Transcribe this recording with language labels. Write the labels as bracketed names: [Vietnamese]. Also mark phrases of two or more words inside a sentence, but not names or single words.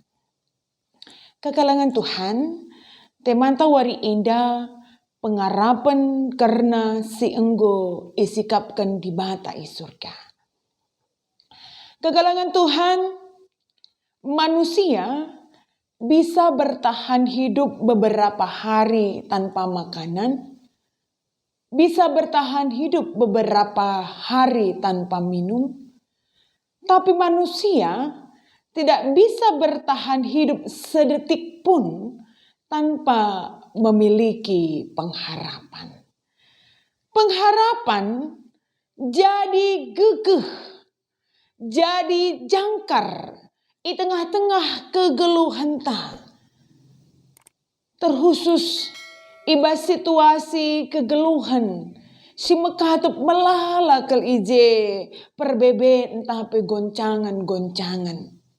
[Batak Karo] Kekalangan Tuhan, temanta wari indah pengarapan karena si enggo isikapkan di bata i surga. Kekalangan Tuhan, [Indonesian] manusia bisa bertahan hidup beberapa hari tanpa makanan, bisa bertahan hidup beberapa hari tanpa minum, tapi manusia tidak bisa bertahan hidup sedetik pun tanpa memiliki pengharapan. Pengharapan jadi gegeh, jadi jangkar di tengah-tengah [Batak Karo] kegeluhan ta. Terkhusus ibas situasi kegeluhan si mekatup melala kel ije perbebe entah pe goncangan-goncangan.